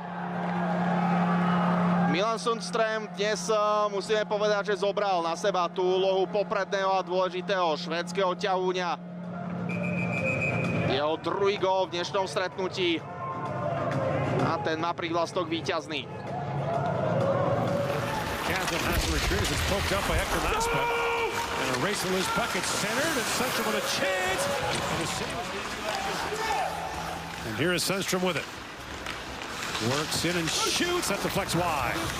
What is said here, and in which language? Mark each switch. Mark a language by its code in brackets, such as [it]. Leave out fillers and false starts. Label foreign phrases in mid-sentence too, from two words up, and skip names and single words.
[sk] Milan Sundström dnes musíme povedať, že zobral na seba tú úlohu popredného a dôležitého švédskeho ťahúňa. Jeho druhý gól v dnešnom stretnutí a ten má prihlastok víťazný. [en] And a race to lose puck, it's centered, and Sundström with a chance. And here is Sundström with it. Works in and shoots, that deflects wide.